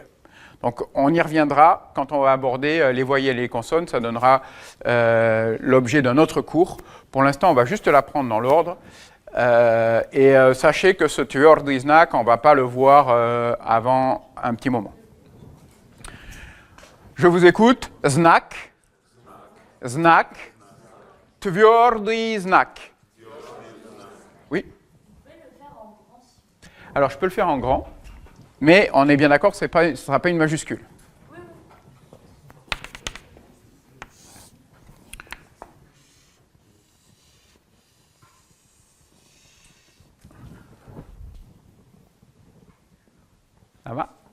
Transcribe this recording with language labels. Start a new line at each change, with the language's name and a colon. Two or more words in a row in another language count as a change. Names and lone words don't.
French: Donc on y reviendra quand on va aborder les voyelles et les consonnes, ça donnera l'objet d'un autre cours. Pour l'instant, on va juste l'apprendre dans l'ordre. Sachez que ce
Russian: tverdy znak,
French: on ne va pas le voir avant un petit moment. Je vous écoute.
Russian: Znak, znak, tverdy znak.
French: Oui. Alors, je peux le faire en grand, mais on est bien d'accord que ce ne sera pas une majuscule. Ça va?